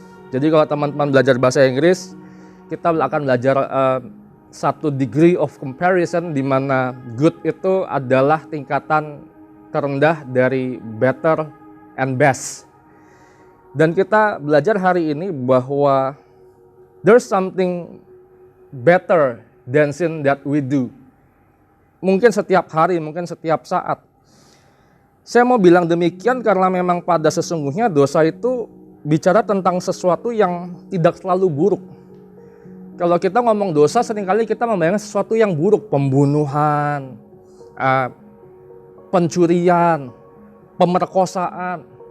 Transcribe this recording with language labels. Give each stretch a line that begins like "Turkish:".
Indonesian: Jadi kalau teman-teman belajar bahasa Inggris, kita akan belajar satu degree of comparison, di mana good itu adalah tingkatan terendah dari better and best. Dan kita belajar hari ini bahwa
English: there's something better than sin that we do.
Indonesian: Mungkin setiap hari, mungkin setiap saat. Saya mau bilang demikian karena memang pada sesungguhnya dosa itu bicara tentang sesuatu yang tidak selalu buruk. Kalau kita ngomong dosa, seringkali kita membayangkan sesuatu yang buruk, pembunuhan, pencurian, pemerkosaan.